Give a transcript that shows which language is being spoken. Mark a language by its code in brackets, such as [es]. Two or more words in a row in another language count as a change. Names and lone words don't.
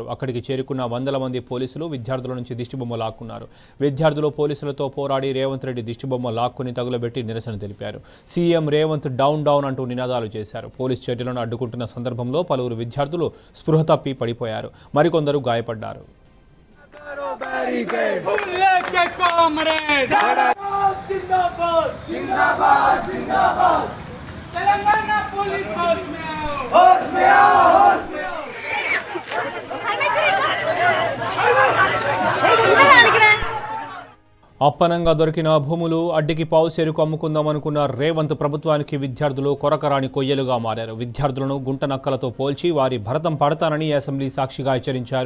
[te] అక్కడికి చేరుకున్న వందల మంది పోలీసులు విద్యార్థుల నుంచి దిష్టిబొమ్మ లాక్కున్నారు. విద్యార్థులు పోలీసులతో పోరాడి రేవంత్ రెడ్డి దిష్టిబొమ్మ లాక్కుని తగులబెట్టి నిరసన తెలిపారు. సీఎం రేవంత్ [en] down down [te] అంటూ నినాదాలు చేశారు. పోలీసు చర్యలను అడ్డుకుంటున్న సందర్భంలో పలువురు విద్యార్థులు స్పృహ తప్పి పడిపోయారు. మరికొందరు గాయపడ్డారు. [hi] जिंदाबाद, जिंदाबाद, जिंदाबाद. तेलंगाना पुलिस होश में आओ, होश में आओ, होश में आओ. [te] అప్పనంగా దొరికిన భూములు అడ్డికి పావుసేరుకు అమ్ముకుందామనుకున్న రేవంత్ ప్రభుత్వానికి విద్యార్థులు కొరకరాని కొయ్యలుగా మారారు. విద్యార్థులను గుంటనక్కలతో పోల్చి వారి భరతం పడతానని అసెంబ్లీ సాక్షిగా హెచ్చరించారు.